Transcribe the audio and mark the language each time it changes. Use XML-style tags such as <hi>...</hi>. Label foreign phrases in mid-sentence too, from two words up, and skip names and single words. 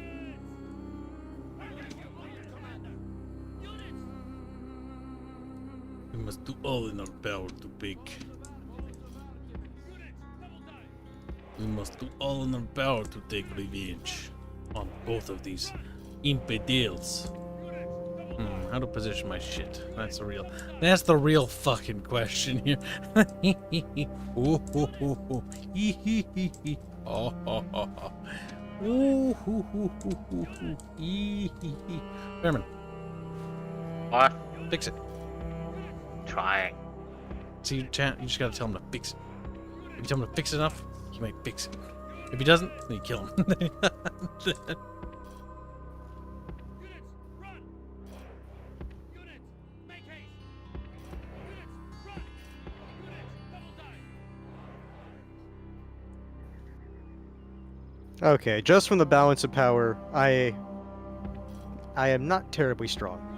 <en>We must do all in our power to pick. We must do all in our power to take revenge on both of these infidels. How to position my shit? That's the real fucking question here. Ooh, hoo, hoo, hoo. Hee, hee, hee, hee. Oh, ho, ho, ho. Ooh, hoo, hoo, hoo, hoo, hoo. Hee, hee, hee. Bearman, What? fix it. Trying. See, you just gotta tell him to fix it. If you tell him to fix it enough, he might fix it. If he doesn't, then you kill him. Okay, just from the balance of power, I am not terribly strong.</en>